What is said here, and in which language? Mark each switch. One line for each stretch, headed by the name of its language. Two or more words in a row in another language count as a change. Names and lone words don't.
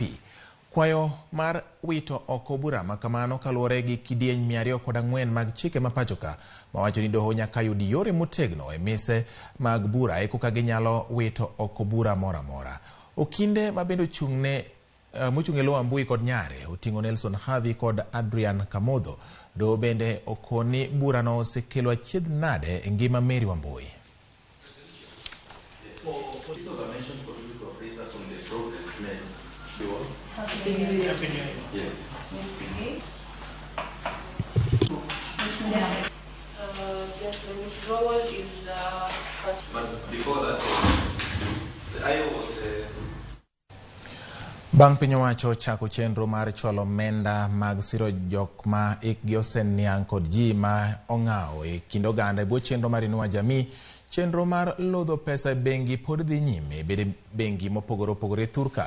Luo (Kenya and Tanzania): Kwayo mar wito oko bura makamano kaluwore gi kidieny 204 mag chike mapachoka mawacho ni doho nyaka yudi yore motegno e mise mag bura eka ginyalo wito oko bura mora mora. Okinde mabendo chungne mochunge lo Wambui kod nyare otingo Nelson Havi kod Adrian Kamodho do bende okoni bura no osekelo achiedh nade e ngima Mary Wambui.
English: Yes. Withdrawal is but before that, the IO was.
Luo (Kenya and Tanzania): Bang' piny owacho chako chenro mar chwalo omenda mag siro jok ma ikgi oseniang' kod ji ma ong'aw e kind oganda e bwo chenro mar Inua Jamii, chenro mar lodho pesa e bengi pod dhi nyime bede bengi mopogore opogore thurka.